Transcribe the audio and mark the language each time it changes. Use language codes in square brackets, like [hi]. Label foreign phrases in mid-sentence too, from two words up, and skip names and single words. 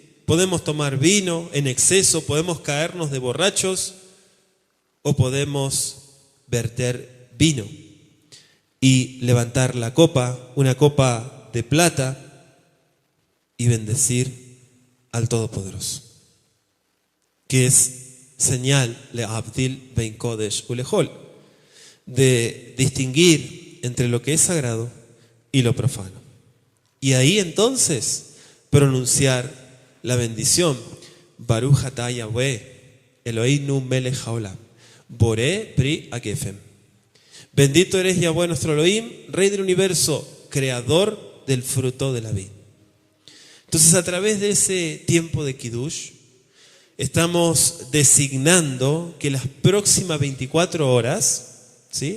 [es] Podemos tomar vino en exceso, podemos caernos de borrachos o podemos verter vino y levantar la copa, una copa de plata, y bendecir al Todopoderoso, que es señal [he] להבדיל בין קודש לחול, [es] de distinguir entre lo que es sagrado y lo profano. Y ahí entonces pronunciar la bendición, [he] ברוך אתה יהוה, אלוהינו מלך העולם, בורא פרי הגפן. [es] Bendito eres Yahweh nuestro Elohim, Rey del universo, creador del fruto de la vid. Entonces, a través de ese tiempo de Kiddush, estamos designando que las próximas 24 horas, ¿sí?